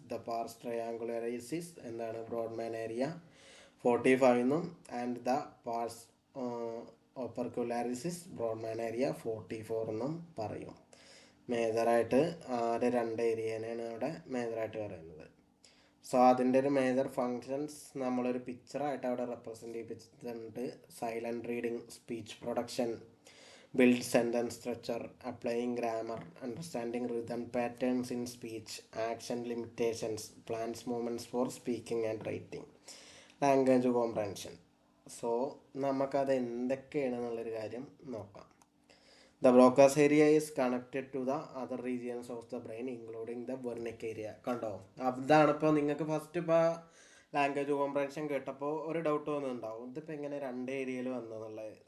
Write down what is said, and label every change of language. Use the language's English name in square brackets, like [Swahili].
[Malayalam] The pars ട്രയാങ്കുലറൈസിസ് എന്താണ് Brodmann area 45 എന്നും and the pars ഓപ്പർക്കുലാരിസിസ് Brodmann area 44 എന്നും പറയും. മേജറായിട്ട് രണ്ട് ഏരിയനെയാണ് അവിടെ മേജറായിട്ട് പറയുന്നത്. സോ അതിൻ്റെ ഒരു മേജർ ഫങ്ഷൻസ് നമ്മളൊരു പിക്ചറായിട്ട് അവിടെ represent ചെയ്യിപ്പിച്ചിട്ടുണ്ട്. [English] Silent reading, speech production, build sentence structure, applying grammar, understanding rhythm patterns in speech, action limitations, plans movements for speaking and writing, language comprehension. [Malayalam] So നമുക്കത് എന്തൊക്കെയാണെന്നുള്ളൊരു കാര്യം നോക്കാം. [English] The Broca's area is connected to the other regions of the brain including the Wernicke area. [Malayalam] കണ്ടോ, അതാണ് ഇപ്പോൾ നിങ്ങൾക്ക് first ഇപ്പോൾ language comprehension കേട്ടപ്പോൾ ഒരു ഡൗട്ട് വന്നിട്ടുണ്ടാവും, ഇതിപ്പോൾ എങ്ങനെ രണ്ട് ഏരിയയിൽ വന്നതെന്നുള്ളത്.